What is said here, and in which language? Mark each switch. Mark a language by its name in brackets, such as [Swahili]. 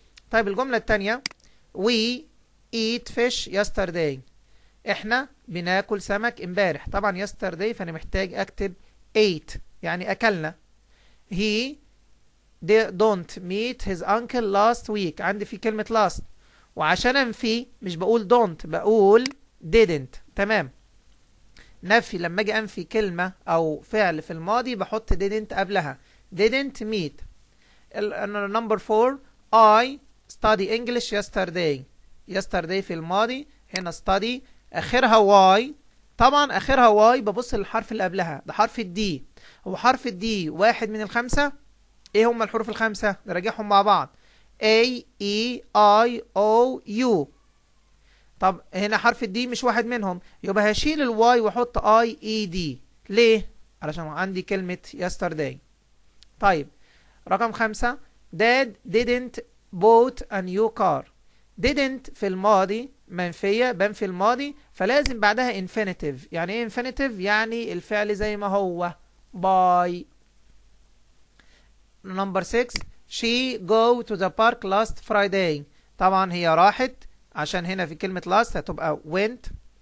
[Arabic] طيب الجملة التانية [English] we eat fish yesterday. [Arabic] احنا بناكل سمك امبارح. طبعا yesterday فانا محتاج اكتب ate يعني اكلنا. [English] he don't meet his uncle last week. [Arabic] عندي في كلمة last، وعشان انفي مش بقول don't، بقول didn't. تمام. نفي لما اجي انفي كلمة او فعل في الماضي بحط didn't قبلها. [English] didn't meet. number 4 I study English yesterday. [Arabic] yesterday في الماضي، هنا study اخرها واي. طبعا اخرها واي ببص للحرف اللي قبلها، ده حرف الدي. هو حرف الدي واحد من الخمسة. ايه هم الحروف الخمسة؟ نراجعهم مع بعض. A E I O U. طب هنا حرف الدي مش واحد منهم، يبقى هشيل الواي واحط I E D. ليه؟ علشان عندي كلمة yesterday. طيب رقم 5 [English] Dad didn't bought a new car. [Arabic] didn't في الماضي منفية، بنفي الماضي، فلازم بعدها infinitive. يعني ايه infinitive؟ يعني الفعل زي ما هو buy. [English] number 6 she go to the park last Friday. [Arabic] طبعا هي راحت، عشان هنا في كلمة last هتبقى went.